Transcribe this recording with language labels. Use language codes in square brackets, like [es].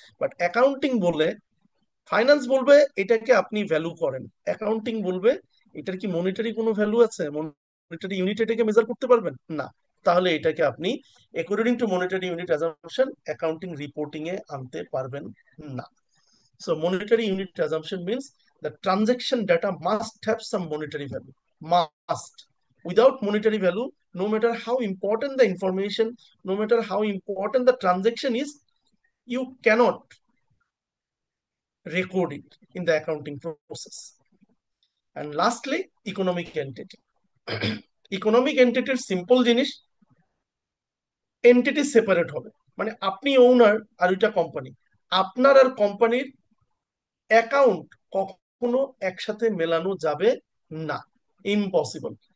[bn] But accounting বলে, finance বলবে এটাকে আপনি ভ্যালু করেন, অ্যাকাউন্টিং বলবে এটার কি মনিটারি কোনো ভ্যালু আছে, মনিটারি ইউনিট এটাকে মেজার করতে পারবেন না, তাহলে এটাকে আপনি according to monetary unit assumption accounting reporting এ আনতে পারবেন না। [en] So monetary unit assumption means the transaction data must have some monetary value. Must. Without monetary value, no matter how important the information, no matter how important the transaction is, you cannot record it in the accounting process. And lastly, economic entity. [bn] Economic entity simple জিনিস, entity separate হবে, মানে আপনি ওনার আর ওইটা company, আপনার আর কোম্পানির account কখনো একসাথে মেলানো যাবে না, ইম্পসিবল।